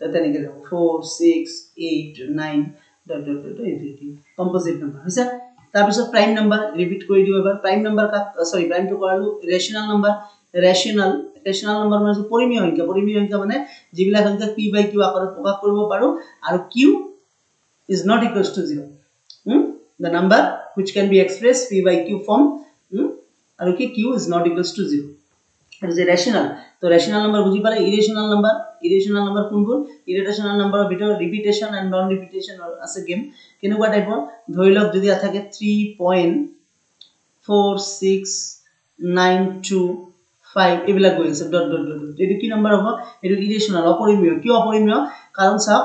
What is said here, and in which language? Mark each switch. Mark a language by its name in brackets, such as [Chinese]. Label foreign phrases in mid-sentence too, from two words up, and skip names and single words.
[Assamese] তেনেকৈ যাব 4 6 8 9 [English] dot dot dot infinity composite number [Assamese] হৈছে তাৰ পিছত [English] prime number [Assamese] ৰিপিট কৰি দিও এবাৰ প্ৰাইম নাম্বাৰ প্ৰাইমটো কৰালো [English] rational number [Assamese] মানে পৰিমেয় সংখ্যা মানে যিবিলাক সংখ্যা p / q আকাৰত প্ৰকাশ কৰিব পাৰো আৰু [English] q is not equals to 0 the number which can be expressed p by q form [Assamese] আৰু কি [English] q is not equals to 0 [Assamese] আৰু যে ৰেশনাল তো [English] rational number [Assamese] বুজি পালে [English] irrational number [Assamese] কোনবোৰ [English] irrational numberৰ [Assamese] ভিতৰত [English] repetition and non repetition [Assamese] আছে গেম কেনেকুৱা টাইপৰ ধৰি লওক যদি থাকে 3.46925 এবিলাক গৈ আছে [English] dot dot dot [Assamese] এটো কি নাম্বাৰ হ'ব এটো ইৰেশনাল অপৰিমেয় কি অপৰিমেয় কাৰণ চাওক